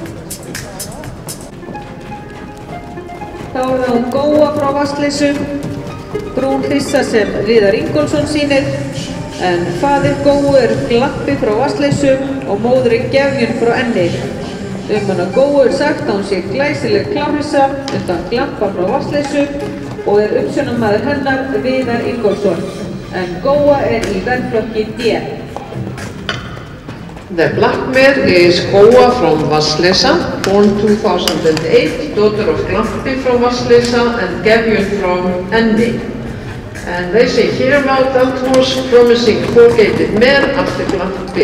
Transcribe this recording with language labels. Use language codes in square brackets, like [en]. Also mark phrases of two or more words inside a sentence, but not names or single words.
[is] Þá er það Góa frá Vatnsleysu, brún hryssa sem Viðar Ingólfsson sýnir, en faðir Góu er Glampi frá Vatnsleysu og móðirin Gefjun frá Enni. Hana Góu er sagt að hún sé glæsileg klárhryssa undan Glampa frá Vatnsleysu og er uppsjónarmaður hennar Viðar Ingólfsson, en Góa er í verðflokki D. [en] The black mare is Góa from Vatnsleysa, born 2008, daughter of Glampi from Vatnsleysa and Gefjun from Enni. And they say here about that horse promising 4-gated mare after Glampi.